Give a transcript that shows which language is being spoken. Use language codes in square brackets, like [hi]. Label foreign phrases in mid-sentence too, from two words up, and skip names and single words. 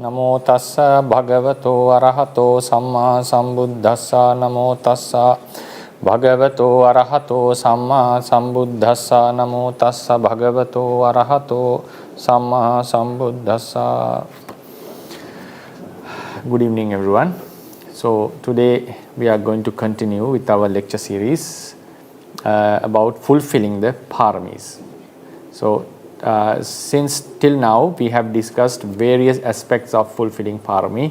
[pi] namo tassa bhagavato arahato samma sambuddhassa namo tassa bhagavato arahato samma sambuddhassa namo tassa bhagavato arahato samma sambuddhassa. [en] Good evening everyone. So today we are going to continue with our lecture series about fulfilling the paramis. So since till now we have discussed various aspects of fulfilling parami.